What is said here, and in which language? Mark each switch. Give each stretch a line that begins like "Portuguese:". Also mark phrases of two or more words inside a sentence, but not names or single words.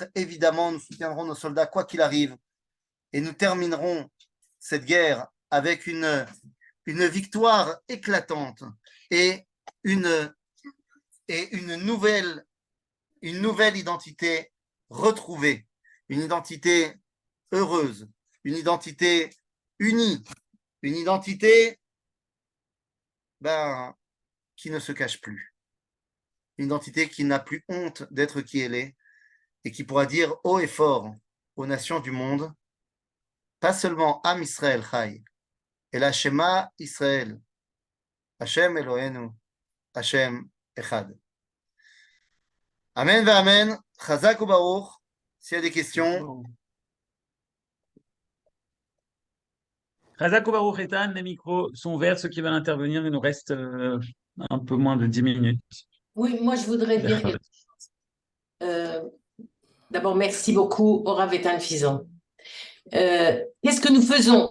French: Évidemment, nous soutiendrons nos soldats quoi qu'il arrive et nous terminerons cette guerre avec une victoire éclatante et une nouvelle identité retrouvée, une identité heureuse, une identité unie, une identité qui ne se cache plus, une identité qui n'a plus honte d'être qui elle est et qui pourra dire haut et fort aux nations du monde, pas seulement
Hebrew: עם ישראל חי,
French: et la
Hebrew: שמע ישראל, השם אלוהינו, השם אחד. אמן, אמן. חזק וברוך.
French: S'il y a des questions.
Hebrew: חזק וברוך
French: Etan, les micros sont ouverts. Ceux qui veulent intervenir, il nous reste un peu moins de 10 minutes. Oui, moi je voudrais dire quelque chose. D'abord, merci beaucoup au Rav Etan Fison. Qu'est-ce que nous faisons?